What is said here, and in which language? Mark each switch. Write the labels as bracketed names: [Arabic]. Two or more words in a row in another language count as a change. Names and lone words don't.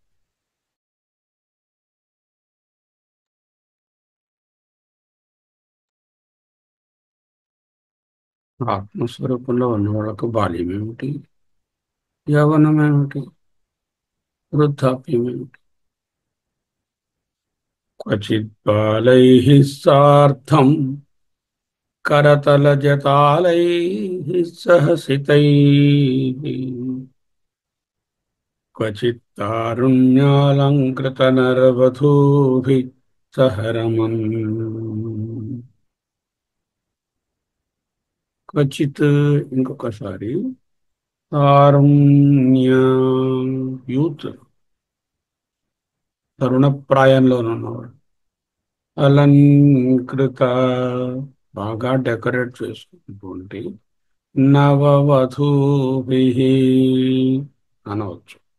[Telugu] ఆత్మస్వరూపంలో ఉన్న వాళ్ళకు బాల్యం ఏమిటి, యవ్వనం ఏమిటి, వృద్ధాప్యం ఏమిటి? [Sanskrit] क्वचित् बालैः सार्थम् करतलजतालैः सहसितैः क्वचित् तारुण्यालङ्कृतनरवधूभिः सह रमन् क्वचित् [Telugu] ఇంకొకసారి తారుణ్య యూత్ తరుణ ప్రాయంలో ఉన్నవాడు అలంకృత బాగా డెకరేట్ చేసుకున్నటువంటి నవవధూభిః అనవచ్చు.